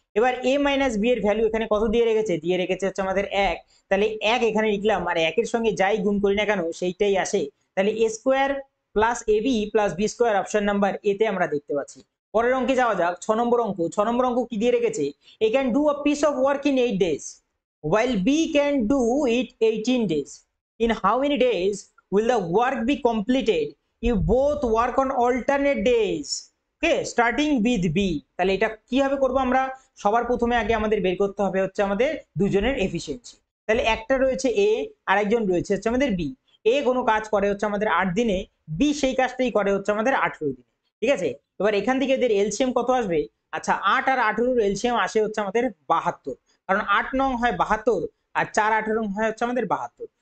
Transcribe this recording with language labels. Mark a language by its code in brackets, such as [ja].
[bn] এবার a minus B এর value এখানে কত দিয়ে রেখেছে? দিয়ে রেখেছে হচ্ছে আমাদের 1, তাহলে 1 এখানে লিখলাম, আর 1 এর সঙ্গে যাই গুণ করি না কেন সেইটাই আসে, তাহলে a square plus A B plus B square option number A তে আমরা দেখতে পাচ্ছি। পরের অঙ্কে যাওয়া যাক। 6 নম্বর অঙ্ক। 6 নম্বর অঙ্ক কি দিয়ে রেখেছে? [en] A can do a piece of work in 8 days while b can do it 18 days. In how many days will the work be completed if both work on alternate days? [bn] Okay, [en] Starting with B. [bn] তাহলে এটা কিভাবে করব আমরা? সবার প্রথমে আগে আমাদের বের করতে হবে হচ্ছে আমাদের দুজনের এফিসিয়েন্সি। তাহলে একটা রয়েছে এ আর একজন রয়েছে হচ্ছে আমাদের বি। এ কোনো কাজ করে হচ্ছে আমাদের 8 দিনে, বি সেই কাজটাই করে হচ্ছে আমাদের 18 দিনে। ঠিক আছে, এবার এখান থেকে এদের এলসিএম কত আসবে? আচ্ছা, 8 আর 18 এলসিএম আসে হচ্ছে আমাদের 72, কারণ 8 নং হয় 72 আর 4 18 হয় হচ্ছে আমাদের 72।